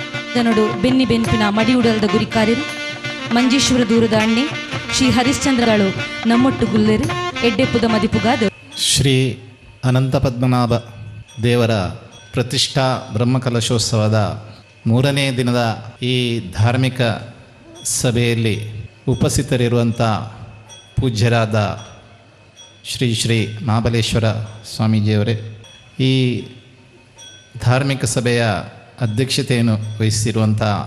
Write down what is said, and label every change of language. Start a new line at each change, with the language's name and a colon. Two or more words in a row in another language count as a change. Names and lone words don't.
Tulu: ಗನಡು ಬೆನ್ನಿ ಬೆನ್ಪಿನ ಮಡಿಯುಡಲ್ದ ಗುರಿಕಾರ್ಯರು ಮಂಜೇಶ್ವರ ದೂರದ ಅಣ್ಣೆ ಶ್ರೀ ಹರಿಶ್ಚಂದ್ರಗಳು ನಮ್ಮೊಟ್ಟು ಗುಲ್ಲೆರು ಎಡ್ಡೆಪ್ಪುದ ಮದಿಪುಗಾದ
Kannada: ಶ್ರೀ ಅನಂತ ಪದ್ಮನಾಭ ದೇವರ ಪ್ರತಿಷ್ಠಾ ಬ್ರಹ್ಮಕಲಶೋತ್ಸವದ 3ನೇ ದಿನದ ಈ ಧಾರ್ಮಿಕ ಸಭೆಯಲ್ಲಿ ಉಪಸ್ಥಿತರಿರುವಂಥ ಪೂಜ್ಯರಾದ ಶ್ರೀ ಶ್ರೀ ಮಹಾಬಲೇಶ್ವರ ಸ್ವಾಮೀಜಿಯವರೇ, ಈ ಧಾರ್ಮಿಕ ಸಭೆಯ ಅಧ್ಯಕ್ಷತೆಯನ್ನು ವಹಿಸಿರುವಂಥ